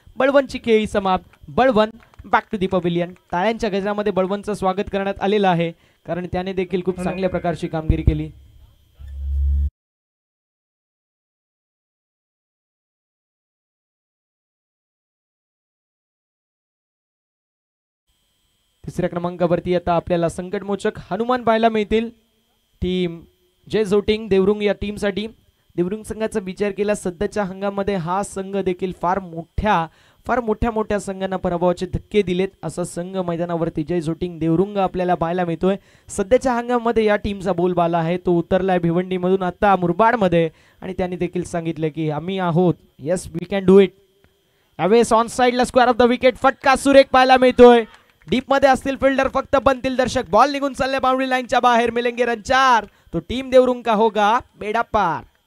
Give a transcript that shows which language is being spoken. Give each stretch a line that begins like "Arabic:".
Marathi: बळवंतची खेळी समाप्त. Balwant back to the pavilion. टाळ्यांच्या गजरामध्ये बळवंतचं स्वागत करण्यात आलेलं आहे, कारण त्याने देखील खूप चांगल्या प्रकारची कामगिरी केली. तिसऱ्या क्रमांकावरती आता आपल्याला संकटमोचक हनुमान पाहायला मिळतील. टीम जय झोटिंग देवरुंग या टीमसाठी. देवरुंग संघाचा विचार केला सध्याच्या हंगामामध्ये हा संघ देखील फार मोठ्या संघांना पराभवाचे धक्के दिलेत. असा संघ मैदानावरती जय झोटिंग देवरुंग आपल्याला पाहायला मिळतोय. सध्याच्या हंगामामध्ये या टीमचा बोलबाला आहे तो उतरलाय भिवंडीमधून आता मुरबाडमध्ये, आणि त्यांनी देखील सांगितलं की आम्ही आहोत,
English: Yes we can do it.
Marathi: यावेळेस ऑन साइडला स्क्वेअर ऑफ द विकेट फटका सुरेख पाहायला मिळतोय. डीप मध्ये असतील फिल्डर, फक्त बनतील दर्शक. बॉल निघून चालले बाउंड्री लाईनच्या बाहेर.
Hindi: मिलेंगे रन 4. तो टीम देवरुंग का होगा बेड़ा पार.